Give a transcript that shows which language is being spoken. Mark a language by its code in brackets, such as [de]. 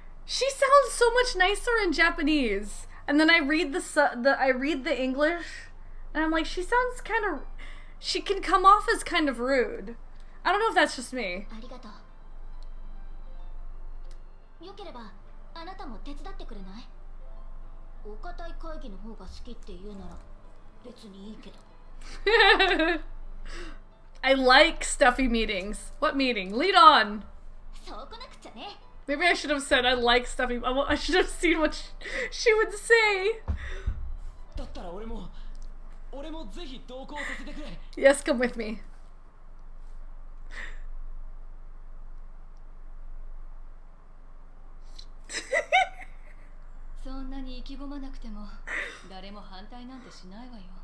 [en] She sounds so much nicer in Japanese, and then I read the English, and I'm like, she sounds kind of. She can come off as kind of rude. I don't know if that's just me. [ja] ありがとう。よければあなたも手伝ってくれない？お堅い会議の方が好きって言うなら別にいいけど。 [en] I like stuffy meetings. What meeting? Lead on. [ja] そうこなくちゃね。 [en] Maybe I should have said I like stuffy. I should have seen what she would say. [ja] だったら俺もぜひ同行させてくれ。 [en] Yes, come with me. [ja] そんなに意気込まなくても誰も反対なんてしないわよ。